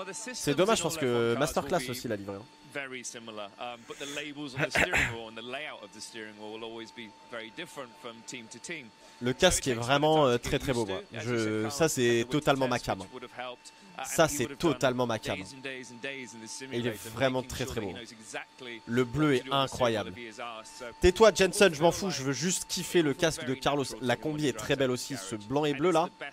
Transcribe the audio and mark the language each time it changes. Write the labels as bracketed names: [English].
[French] C'est dommage parce que masterclass aussi la livrée. Hein. [English] Very similar, but the labels on the steering wheel and the layout of the steering wheel will always be very different from team to team. [French] Le casque est vraiment très très beau. Moi. Ça c'est totalement ma cam. Ça c'est totalement ma cam. Et il est vraiment très très beau. Le bleu est incroyable. Tais-toi Jensen, je m'en fous, je veux juste kiffer le casque de Carlos. La combi est très belle aussi, ce blanc et bleu là.